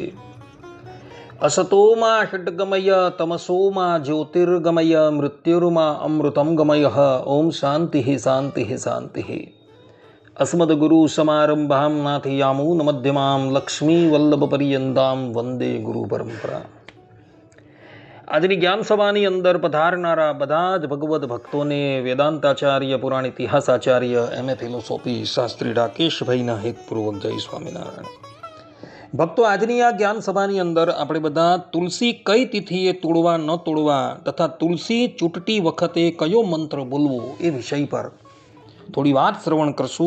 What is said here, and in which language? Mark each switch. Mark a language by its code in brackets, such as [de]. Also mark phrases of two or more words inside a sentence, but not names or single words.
[sa] असतो मा षड्गमय तमसो मा ज्योतिर्गमय मृत्युर्मा अमृतं गमयः। ओम शान्तिः शान्तिः शान्तिः। अस्मद्गुरुसमारम्भां नाथयामूनमध्यमां लक्ष्मीवल्लभपर्यन्तां वन्दे गुरुपरम्परा। [gu] આજની જ્ઞાન સભાની અંદર પધારનારા બધા જ ભગવદ્ ભક્તોને વેદાંતાચાર્ય પુરાણ ઇતિહાસાચાર્ય [en] MA philosophy [gu] શાસ્ત્રી રાકેશભાઈના હેતપૂર્વક જય સ્વામિનારાયણ. ભક્તો, આજની આ જ્ઞાન સભાની અંદર આપણે બધા તુલસી કઈ તિથિએ તોડવા ન તોડવા તથા તુલસી ચૂંટતી વખતે કયો મંત્ર બોલવો એ વિષય પર થોડી વાત શ્રવણ કરશું.